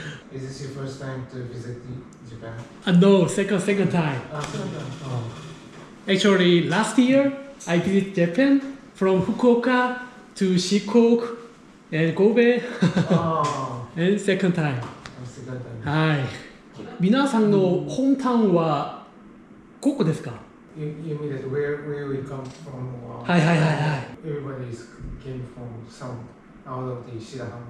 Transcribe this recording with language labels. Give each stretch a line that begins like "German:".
English: Is this your first time to visit Japan? No, second time. Actually, last year I visited Japan from Fukuoka to Shikoku and Kobe. And second time. Second time.
Japanese: はい。皆さんのホームタウンはここですか?
English: You mean that where we come from?
Japanese: はい。
English: Everybody came from some out of the Shirahama.